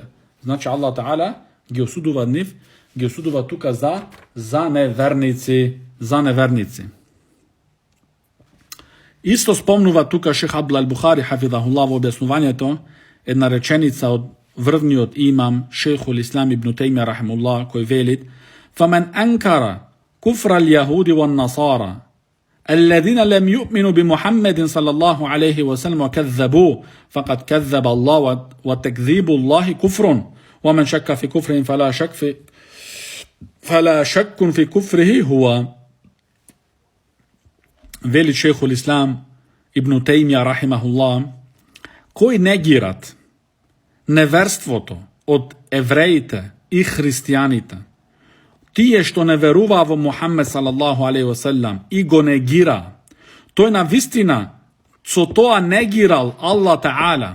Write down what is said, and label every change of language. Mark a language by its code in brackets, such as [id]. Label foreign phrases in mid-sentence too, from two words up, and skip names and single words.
[mk] Значи [ar] الله تعالى [mk] ги осудува нив, ги осудува тука за неверници. Исто спомнува тука Шех Абдул Бухари хафидахуллах во објаснувањето една реченица од врвниот имам Шейхул Ислам ибн Теймија рахимуллах, кој велит: [ar] فَمَنْ أَنْكَرَ كُفْرَ الْيَهُودِ وَالنَّصَارَ الَّذِينَ لَمْ يُؤْمِنُوا بِمُحَمَّدٍ صلى الله عليه وسلم وكذبوه فقد كذب الله وتكذيب الله كفر ومن شك في كفرهم فلا شك في كفره هو. [mk] Вели Шейхул Ислам ибн Теймија рахимахуллах, кои негират неверството од евреите и христијаните, тие што не веруваа во Мухаммед [ar] صلى الله عليه وسلم [mk] и го негира, тој на вистина со тоа негирал [ar] الله تعالى.